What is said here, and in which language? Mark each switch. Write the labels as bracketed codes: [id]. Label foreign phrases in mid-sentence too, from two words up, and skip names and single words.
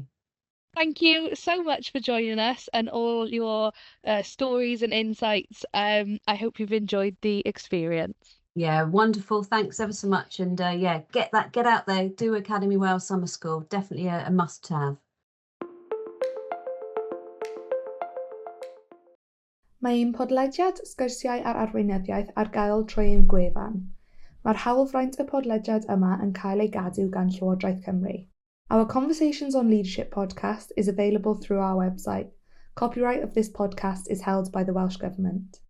[en] Thank you so much for joining us and all your stories and insights. I hope you've enjoyed the experience. Yeah, wonderful. Thanks ever so much. And yeah, get out there, do Academy Wales Summer School. Definitely a must have. [cy] Mae un podlediad sgyrsiau ar arweinyddiaeth ar gael trwy ein gwefan. Mae'r hawlfraint y podlediad yma yn cael ei gadw gan Llywodraeth Cymru. [en] Our Conversations on Leadership podcast is available through our website. Copyright of this podcast is held by the Welsh Government.